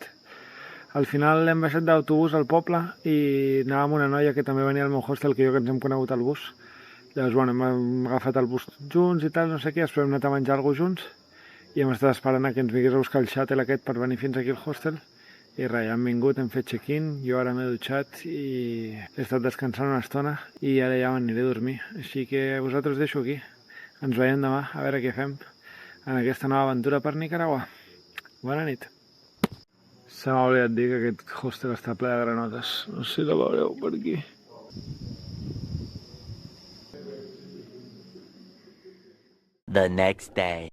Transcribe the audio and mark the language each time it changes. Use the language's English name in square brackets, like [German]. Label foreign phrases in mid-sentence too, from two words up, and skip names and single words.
[Catalan] Al final hem baixat d'autobús al poble i anava amb una noia que també venia al meu hostel, que ens hem conegut al bus. Llavors, bueno, hem agafat el bus junts i tal, no sé què, després hem anat a menjar alguna cosa junts i hem estat esperant a que ens vingués a buscar el xàtel aquest per venir fins aquí al hostel. I res, ja hem vingut, hem fet check-in, jo ara m'he dutxat i he estat descansant una estona i ara ja m'aniré a dormir. Així que vosaltres deixo aquí. Ens veiem demà, a veure què fem en aquesta nova aventura per Nicaragua. Bona nit. Se m'ha oblidat dir que aquest hostel està ple de granotes. No sé si la veureu per aquí. [English] The next day.